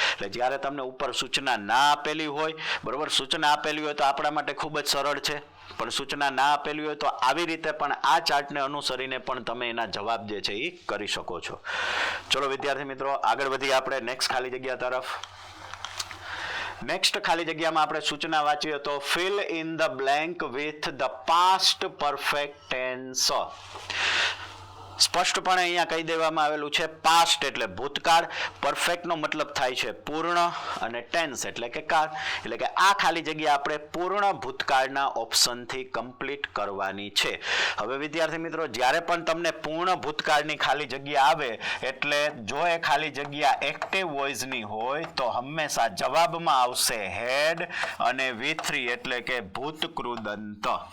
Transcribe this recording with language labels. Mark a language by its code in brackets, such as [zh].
[gu] એટલે જ્યારે તમને ઉપર સૂચના ના આપેલી હોય, બરોબર, સૂચના આપેલી હોય તો આપણા માટે ખૂબ જ સરળ છે. પણ સૂચના ના આપેલી હોય તો આવી રીતે પણ આ ચાર્ટને અનુસરીને પણ તમે એના જવાબ જે છે એ કરી શકો છો. ચલો વિદ્યાર્થી મિત્રો, આગળ વધીએ આપણે નેક્સ્ટ ખાલી જગ્યા તરફ. નેક્સ્ટ ખાલી જગ્યામાં આપણે સૂચના વાંચીએ તો [en] fill in the blank with the past perfect tense. [gu] સ્પષ્ટપણે અહીંયા કહી દેવામાં આવેલું છે પાસ્ટ એટલે ભૂતકાળ, પરફેક્ટ નો મતલબ થાય છે પૂર્ણ, અને ટેન્સ એટલે કે કાળ. એટલે કે આ ખાલી જગ્યા આપણે પૂર્ણ ભૂતકાળના ઓપ્શનથી કમ્પ્લીટ કરવાની છે. હવે વિદ્યાર્થી મિત્રો, જ્યારે પણ તમને પૂર્ણ ભૂતકાળની ખાલી જગ્યા આવે એટલે જો એ ખાલી જગ્યા એક્ટિવ વોઇસની હોય તો હંમેશા જવાબમાં આવશે હેડ અને V3 એટલે કે ભૂતકૃદંત.